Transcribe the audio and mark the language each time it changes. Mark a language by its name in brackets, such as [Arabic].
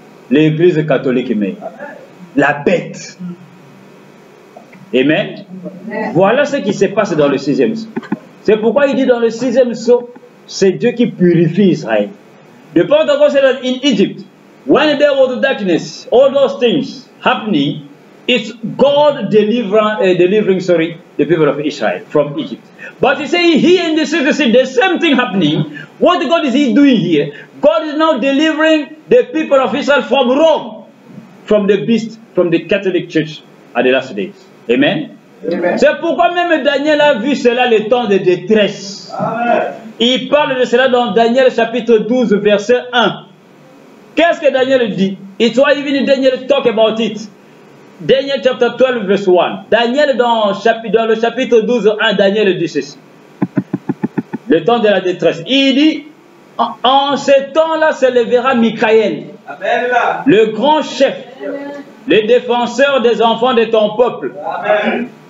[French] L'Église catholique mais la bête. Amen. Voilà ce qui se passe dans le 6e sceau. C'est pourquoi il dit dans le 6e sceau, c'est Dieu qui purifie Israël. [English] The point of God said that in Egypt, when there was darkness, all those things happening, it's God delivering the people of Israel from Egypt. But you say here in the 6th scene, the same thing happening. What God is He doing here? God is now delivering the people of Israel from Rome, from the beast, from the Catholic Church at the last days. Amen. [French] C'est pourquoi même Daniel a vu cela le temps de détresse. Amen. Il parle de cela dans Daniel chapitre 12 verset 1. Qu'est-ce que Daniel dit? [English] It's why even Daniel talk about it. Daniel chapter 12 verse 1. [French] Daniel dans le chapitre 12 1, Daniel dit ceci. Le temps de la détresse. Il dit, en ce temps-là se lèvera Michael, le grand chef, le défenseur des enfants de ton peuple. Amen.